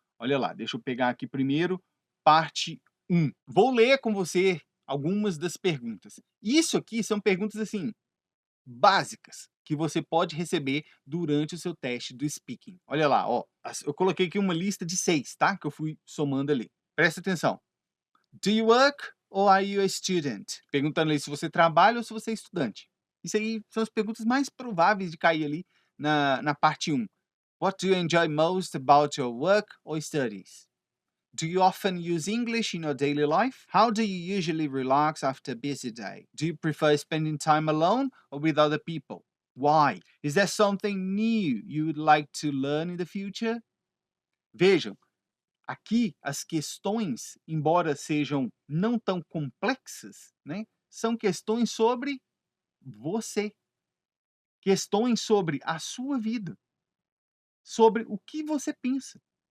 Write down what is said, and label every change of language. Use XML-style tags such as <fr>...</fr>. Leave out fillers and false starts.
<pt>Olha lá, deixa eu pegar aqui primeiro, parte 1. Vou ler com você algumas das perguntas. Isso aqui são perguntas assim básicas que você pode receber durante o seu teste do speaking. Olha lá, ó, eu coloquei aqui uma lista de 6, tá? Que eu fui somando ali. Presta atenção.</pt> <en>Do you work or are you a student?</en> <pt>Perguntando ali se você trabalha ou se você é estudante. Isso aí são as perguntas mais prováveis de cair ali na parte 1.</pt> <en>What do you enjoy most about your work or studies? Do you often use English in your daily life? How do you usually relax after a busy day? Do you prefer spending time alone or with other people? Why? Is there something new you would like to learn in the future?</en> <pt>Vejam, aqui as questões, embora sejam não tão complexas, né, são questões sobre você, questões sobre a sua vida, sobre o que você pensa.</pt>